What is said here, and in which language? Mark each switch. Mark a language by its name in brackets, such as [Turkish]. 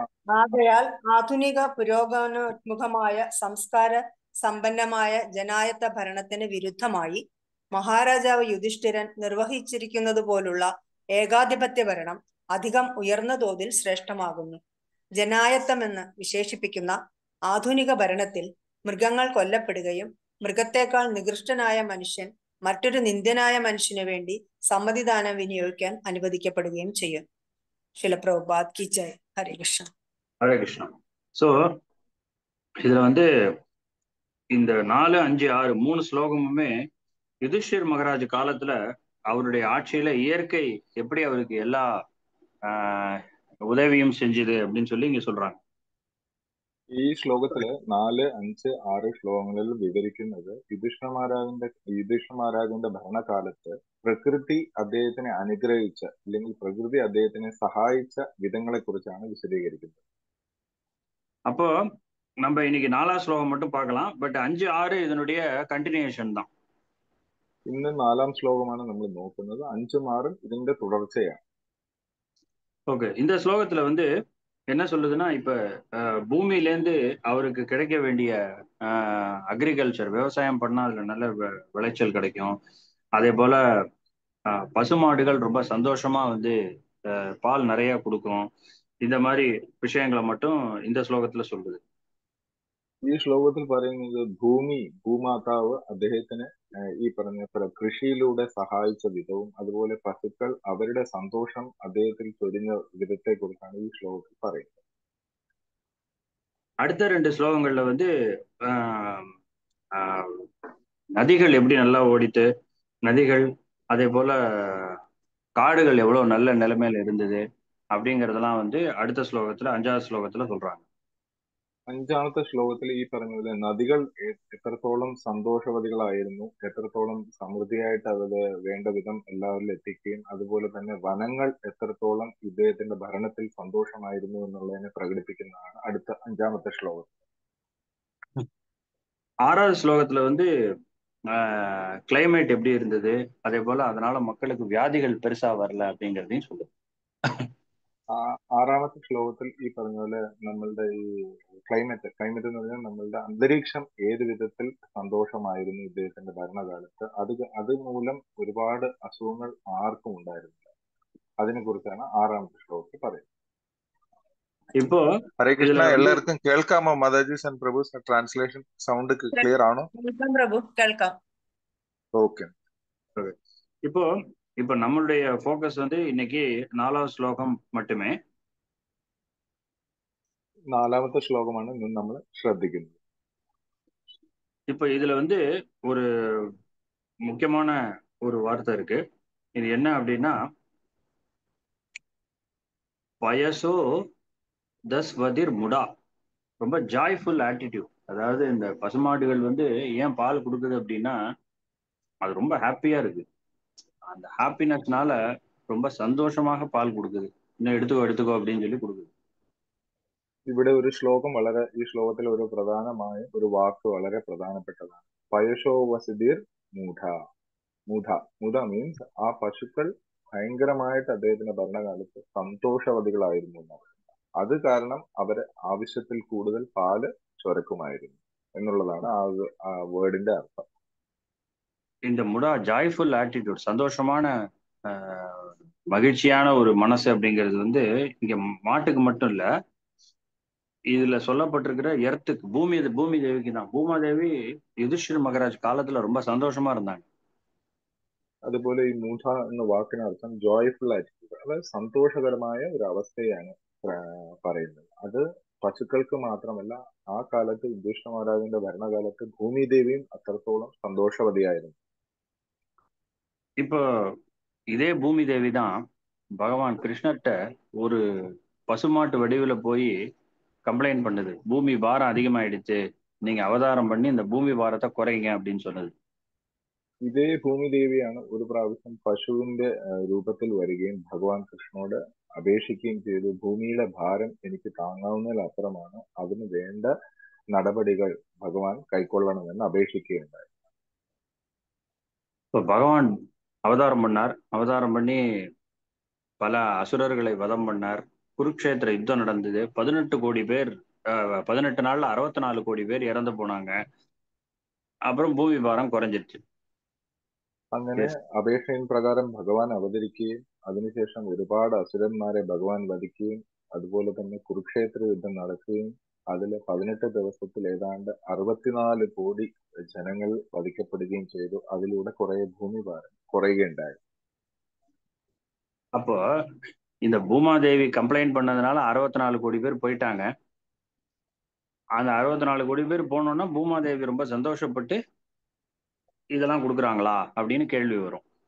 [Malayalam] ആകയാൽ ആധുനിക പുരോഗമനോന്മുഖമായ സംസ്കാര സമ്പന്നമായ ജനായത്ത ഭരണത്തിന് വിരുദ്ധമായി മഹാരാജാവ് യുധിഷ്ഠിരൻ നിർവഹിച്ചിരിക്കുന്നത് പോലുള്ള ഏകാധിപത്യ ഭരണം അധികം ഉയർന്ന തോതിൽ ശ്രേഷ്ഠമാകുന്നു. ജനായത്തമെന്ന് വിശേഷിപ്പിക്കുന്ന ആധുനിക ഭരണത്തിൽ മൃഗങ്ങൾ കൊല്ലപ്പെടുകയും മൃഗത്തെക്കാൾ നികൃഷ്ടനായ മനുഷ്യൻ മറ്റൊരു നിന്ദ്യനായ മനുഷ്യന് വേണ്ടി സമ്മതിദാനം വിനിയോഗിക്കാൻ അനുവദിക്കപ്പെടുകയും ചെയ്യും. ശിലപ്രഭുപാദ് കി ജയ്. ഹരേ കൃഷ്ണ. [Tamil] ஹரே கிருஷ்ணா. ஸோ இதுல வந்து இந்த 4, 5, 6 3 ஸ்லோகமுமே யுதிஷ்டிர் மகாராஜ் காலத்துல அவருடைய ஆட்சியில இயற்கை எப்படி அவருக்கு எல்லா உதவியும் செஞ்சது அப்படின்னு சொல்லி இங்க சொல்றாங்க. [Malayalam] ഈ ശ്ലോകത്തില് 4, 5, 6 ശ്ലോകങ്ങളിൽ വിവരിക്കുന്നത് യുധിഷ്ഠിര മഹാരാജന്റെ ഭരണകാലത്ത് പ്രകൃതി അദ്ദേഹത്തിനെ അനുഗ്രഹിച്ച അല്ലെങ്കിൽ പ്രകൃതി അദ്ദേഹത്തിനെ സഹായിച്ച വിധങ്ങളെ കുറിച്ചാണ് വിശദീകരിക്കുന്നത്. [Tamil] அப்போ நம்ம இன்னைக்கு 4ஆம் ஸ்லோகம் மட்டும் பார்க்கலாம். பட் 5, 6 இதனுடைய கண்டினியூஷன் தான். [Malayalam] ഇന്ന് 4ആം ശ്ലോകമാണ് നമ്മൾ നോക്കുന്നത്. 5ഉം 6ഉം ഇതിന്റെ തുടർച്ചയാണ്. [Tamil] ஓகே, இந்த ஸ்லோகத்துல வந்து என்ன சொல்லுதுன்னா, இப்ப பூமியிலேருந்து அவருக்கு கிடைக்க வேண்டிய அக்ரிகல்ச்சர் விவசாயம் பண்ணா அதுல நல்ல விளைச்சல் கிடைக்கும். அதே போல பசுமாடுகள் ரொம்ப சந்தோஷமா வந்து பால் நிறைய கொடுக்கும். இந்த மாதிரி விஷயங்களை மட்டும் இந்த ശ്ലോകத்துல சொல்லுது. [Malayalam] ഈ ശ്ലോകത്തിൽ പറയുന്നത് ഭൂമാതാവ് അദ്ദേഹത്തിന് ഈ പറഞ്ഞ കൃഷിയിലൂടെ സഹായിച്ച വിധവും അതുപോലെ പശുക്കൾ അവരുടെ സന്തോഷം അദ്ദേഹത്തിൽ ചൊരിഞ്ഞ വിധത്തെ കുറിച്ചാണ് ഈ ശ്ലോകത്തിൽ പറയുന്നത്. [Tamil] அடுத்த 2 ஸ்லோகங்கள்ல வந்து நதிகள் எப்படி நல்லா ஓடிட்டு, நதிகள் அதே போல காடுகள் எவ்வளவு நல்ல நிலைமையில இருந்தது அப்படிங்கறதெல்லாம் வந்து அடுத்த ശ്ലോകத்துல 5ஆவது ശ്ലോകத்துல சொல்றாங்க. [Malayalam] 5ാമത്തെ ശ്ലോകത്തിൽ ഈ പറഞ്ഞ നദികൾ എത്രത്തോളം സന്തോഷവതികളായിരുന്നു, എത്രത്തോളം സമൃദ്ധിയായിട്ട് അത് വേണ്ട വിധം എല്ലാവരിലും എത്തിക്കുകയും അതുപോലെ തന്നെ വനങ്ങൾ എത്രത്തോളം ഇദ്ദേഹത്തിന്റെ ഭരണത്തിൽ സന്തോഷമായിരുന്നു എന്നുള്ളതിനെ പ്രകടിപ്പിക്കുന്നതാണ് അടുത്ത 5ാമത്തെ ശ്ലോകം. [Tamil] 6வது ശ്ലോகத்துல வந்து கிளைமேட் எப்படி இருந்தது, அதே போல அதனால மக்களுக்கு வியாதிகள் பெருசா வரல அப்படிங்கிறதையும் சொல்லுது. [Malayalam] 6ാമത്തെ ശ്ലോകത്തിൽ ഈ പറഞ്ഞ പോലെ നമ്മളുടെ ഈ ക്ലൈമറ്റ് എന്ന് പറഞ്ഞാൽ നമ്മളുടെ അന്തരീക്ഷം ഏത് വിധത്തിൽ സന്തോഷമായിരുന്നു ഇദ്ദേഹത്തിന്റെ ഭരണകാലത്ത്, അത് മൂലം ഒരുപാട് അസുഖങ്ങൾ ആർക്കും ഉണ്ടായിരുന്നില്ല. അതിനെ കുറിച്ചാണ് 6ാമത്തെ ശ്ലോകത്തിൽ പറയുന്നത്. ഇപ്പോ ഹരേ കൃഷ്ണ, എല്ലാവർക്കും കേൾക്കാമോ? മാതാജി സൻ പ്രഭു ട്രാൻസ്ലേഷൻ സൗണ്ട് ക്ലിയർ ആണോ? പ്രഭു കേൾക്കാം. ഓക്കെ. [Tamil] இப்போ நம்மளுடைய ஃபோக்கஸ் வந்து இன்னைக்கு 4ஆவது ஸ்லோகம் மட்டுமே. [Malayalam] നാലാമത്തെ ശ്ലോകമാണ് ഇന്ന് നമ്മൾ ശ്രദ്ധിക്കുന്നത്. [Tamil] இப்ப இதுல வந்து ஒரு முக்கியமான ஒரு வார்த்தை இருக்கு. இது என்ன அப்படின்னா, [Sanskrit] வயசோ தஸ் வதிர் முடா. [Tamil] ரொம்ப ஜாய்ஃபுல் ஆட்டிடியூட். அதாவது இந்த பசுமாடுகள் வந்து ஏன் பால் கொடுக்குது அப்படின்னா, அது ரொம்ப ஹாப்பியா இருக்கு. அந்த ஹாப்பினஸ்னால ரொம்ப சந்தோஷமாக பால் കൊടുக்குது. இன்னுം എടുത്തുക്കോ എടുത്തുക്കോ அப்படின்னு சொல்லி കൊടുக்குது. [Malayalam] ഇവിടെ ഒരു ശ്ലോകം ഈ ശ്ലോകത്തിൽ ഒരു പ്രധാനമായ ഒരു വാക്ക് വളരെ പ്രധാനപ്പെട്ടതാണ്. [Sanskrit] പയശോ വസുധീർ മൂഢ. [Malayalam] മൂഢ മീൻസ് ആ പശുക്കൾ ഭയങ്കരമായിട്ട് അദ്ദേഹത്തിന്റെ ഭരണകാലത്ത് സന്തോഷവതികളായിരുന്നു എന്നാണ്. അത് കാരണം അവര് ആവശ്യത്തിൽ കൂടുതൽ പാല് ചുരക്കുമായിരുന്നു എന്നുള്ളതാണ് ആ വേർഡിന്റെ അർത്ഥം. [Tamil] இந்த முடா ஜாய்ஃபுல் ஆட்டிடியூட், சந்தோஷமான மகிழ்ச்சியான ஒரு மனசு அப்படிங்கிறது வந்து இங்க மாட்டுக்கு மட்டும் இல்ல, இதுல சொல்லப்பட்டிருக்கிற எர்த்துக்கு, பூமி தேவிக்கு தான். பூமாதேவி யுதிஷ்டிர மகாராஜ் காலத்துல ரொம்ப சந்தோஷமா இருந்தாங்க. [Malayalam] അതുപോലെ ഈ മൂഢ എന്ന വാക്കിനർത്ഥം ജോയ്ഫുൾ ആറ്റിറ്റ്യൂഡ്, അതായത് സന്തോഷകരമായ ഒരു അവസ്ഥയാണ് പറയുന്നത്. അത് പശുക്കൾക്ക് മാത്രമല്ല, ആ കാലത്ത് യുധിഷ്ഠിര മഹാരാജന്റെ ഭരണകാലത്ത് ഭൂമിദേവിയും അത്രത്തോളം സന്തോഷവതിയായിരുന്നു. [Tamil] இப்போ இதே பூமி தேவி தான் பகவான் கிருஷ்ணர்கிட்ட ஒரு பசுமாட்டு வடிவில் போய் கம்ப்ளைண்ட் பண்ணுது. பூமி பாரம் அதிகமாயிடுச்சு, நீங்க அவதாரம் பண்ணி இந்த பூமி பாரத்தை குறைங்க அப்படின்னு சொன்னது. [Malayalam] ഇതേ ഭൂമിദേവിയാണ് ഒരു പ്രാവശ്യം പശുവിന്റെ രൂപത്തിൽ വരികയും ഭഗവാൻ കൃഷ്ണനോട് അപേക്ഷിക്കുകയും ചെയ്തു. ഭൂമിയുടെ ഭാരം എനിക്ക് താങ്ങാവുന്നതിലപ്പുറമാണ്, അതിന് വേണ്ട നടപടികൾ ഭഗവാൻ കൈക്കൊള്ളണമെന്ന് അപേക്ഷിക്കുകയുണ്ടായി. [Tamil] இப்போ பகவான் அவதாரம் பண்ணார். அவதாரம் பண்ணி பல அசுரர்களை வதம் பண்ணார். குருக்ஷேத்திர யுத்தம் நடந்தது. 18 கோடி பேர், 18 நாள்ல 64 கோடி பேர் இறந்து போனாங்க. அப்புறம் பூமி பாரம் குறைஞ்சிருச்சு. [Malayalam] അങ്ങനെ അപേക്ഷയിൻ പ്രകാരം ഭഗവാൻ അവതരിക്കുകയും അതിനുശേഷം ഒരുപാട് അസുരന്മാരെ ഭഗവാൻ വധിക്കുകയും അതുപോലെ തന്നെ കുരുക്ഷേത്ര യുദ്ധം നടക്കുകയും അതിൽ 18 ദിവസത്തിൽ ഏതാണ്ട് 64 കോടി ജനങ്ങൾ വധിക്കപ്പെടുകയും ചെയ്തു. അതിലൂടെ കുറെ ഭൂമിഭാരം കുറയുകയുണ്ടായി. [Tamil] அப்போ இந்த பூமாதேவி கம்ப்ளைண்ட் பண்ணதுனால 64 கோடி பேர் போயிட்டாங்க. அந்த 64 கோடி பேர் போனோம்னா பூமாதேவி ரொம்ப சந்தோஷப்பட்டு இதெல்லாம் கொடுக்குறாங்களா அப்படின்னு கேள்வி வரும்.